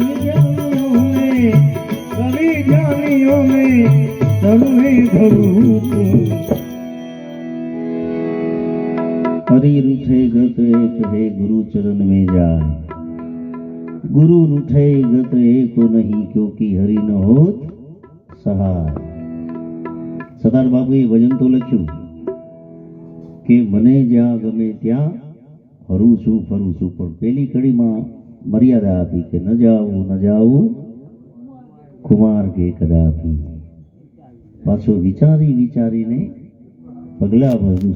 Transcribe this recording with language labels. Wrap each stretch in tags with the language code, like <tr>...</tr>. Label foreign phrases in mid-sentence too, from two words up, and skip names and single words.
<gu>જ્ઞાનીઓને સર્વે ધરું છું</gu> <hi>हरि रूठे गत एक है गुरु चरण में जाए, गुरु रूठे गत एक नहीं क्योंकि हरि न होत सहाय।</hi> <gu>સરદાર બાપુએ ભજન તો લખ્યું કે મને જ્યાં ગમે ત્યાં હરું છું ફરું છું, પણ પેલી કડીમાં મર્યાદા આપી કે ન જાવું કુમાર કે કદાપી. પાછો વિચારી વિચારીને પગલા ભર્યું.</gu>